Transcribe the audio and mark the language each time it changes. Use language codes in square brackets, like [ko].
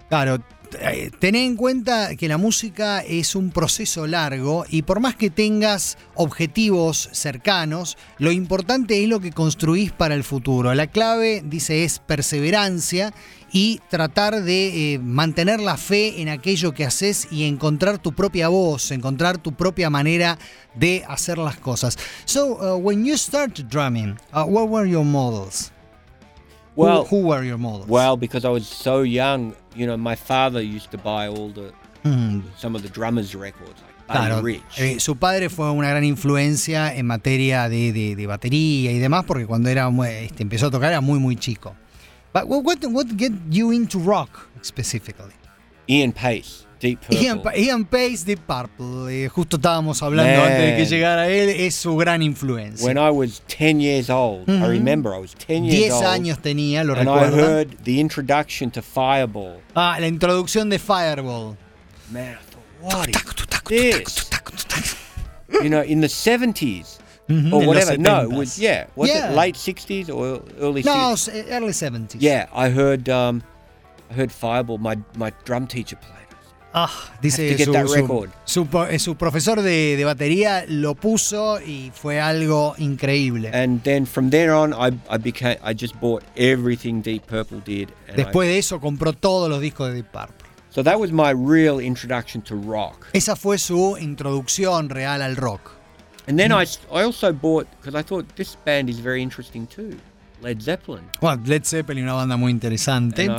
[es] Claro, tené en cuenta que la música es un proceso largo, y por más que tengas objetivos cercanos, lo importante es lo que construís para el futuro. La clave, dice, es perseverancia y tratar de mantener la fe en aquello que haces y encontrar tu propia voz, encontrar tu propia manera de hacer las cosas. [en] So, when you start drumming, what were your models? Well, who were your models? Well, because I was so young, my father used to buy all the some of the drummers' records. [es] Claro, su padre fue una gran influencia en materia de batería y demás, porque cuando empezó a tocar era muy muy chico. [en] But what get you into rock specifically? Ian Paice, Deep Purple. [es] Ian Paice, Deep Purple. Justo estábamos hablando, [en] man, [es] antes de que llegara él, es su gran influencia. [en] When I was 10 years old, I remember I was 10 years 10 old. [es] 10 años tenía, lo [en] and [es] recuerdo. [en] And I heard the introduction to Fireball. [es] Ah, la introducción de Fireball. [en] Man, I thought, what is this? In the 70s. Mm-hmm. Or whatever, no, it was, yeah, was yeah. It late 60s or early 60s? No, early 70s. Yeah, I heard Fireball, my drum teacher played it. [es] Ah, dice su profesor de batería lo puso, y fue algo increíble. [en] And then from there on, I just bought everything Deep Purple did. [es] Después de eso, compró todos los discos de Deep Purple. [en] So that was my real introduction to rock. [es] Esa fue su introducción real al rock. [en] And then I also bought, because I thought this band is very interesting too, Led Zeppelin. [es] Well, Led Zeppelin, una banda muy interesante también.